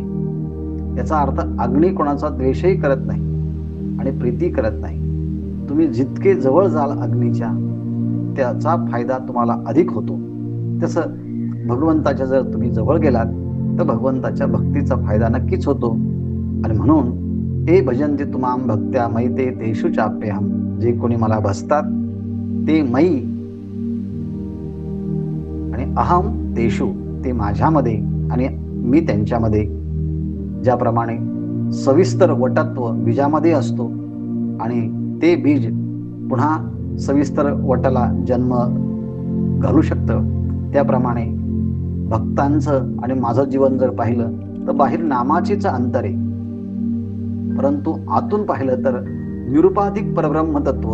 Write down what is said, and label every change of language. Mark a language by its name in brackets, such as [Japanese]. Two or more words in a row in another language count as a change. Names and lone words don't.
[Marathi] याचा अर्थ अग्नी कोणाचा द्वेषही करत नाही आणि प्रीती करत नाही. तुम्ही जितके जवळ जाल अग्नीच्या त्याचा फायदा तुम्हाला अधिक होतो. तसं भगवंताच्या जर तुम्ही जवळ गेलात तर भगवंताच्या भक्तीचा फायदा नक्कीच होतो. आणि म्हणून [Sanskrit] ते भजन्ते तुमाम भक्त्या मैते तेषु चाप्यहम. [Marathi] जे कोणी मला भजतात ते मई आणि [Sanskrit] अहम तेषु, [Marathi] ते माझ्यामध्ये आणि मी त्यांच्यामध्ये. ज्याप्रमाणे सविस्तर वटत्व बीजामध्ये असतो आणि ते बीज पुन्हा सविस्तर वटाला जन्म घालू शकतं, त्याप्रमाणे भक्तांचं आणि माझं जीवन जर पाहिलं तर बाहेर नामाचीच अंतर आहे, परंतु आतून पाहिलं तर निरुपाधिक परब्रह्म तत्व.